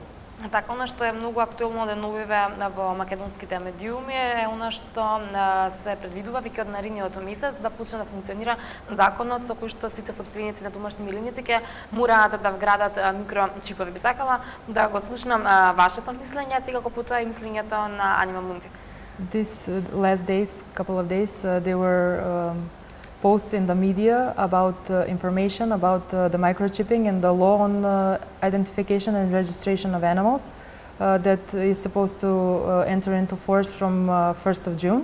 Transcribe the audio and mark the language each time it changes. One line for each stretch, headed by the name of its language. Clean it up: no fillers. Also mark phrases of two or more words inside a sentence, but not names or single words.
Macedonian: Така, она што е многу актуелно деновиве во македонските медиуми е она што се предвидува веќе од наредниот месец да почне да функционира законот со кој што сите сопственици на домашни милиници ќе мораат да вградат микрочипови. Би сакала да го слушнам вашето мислење, секако потоа и мислењето на Анима Мунди.
English: These last days, couple of days, there were posts in the media about information about the microchipping and the law on identification and registration of animals that is supposed to enter into force from 1st of June.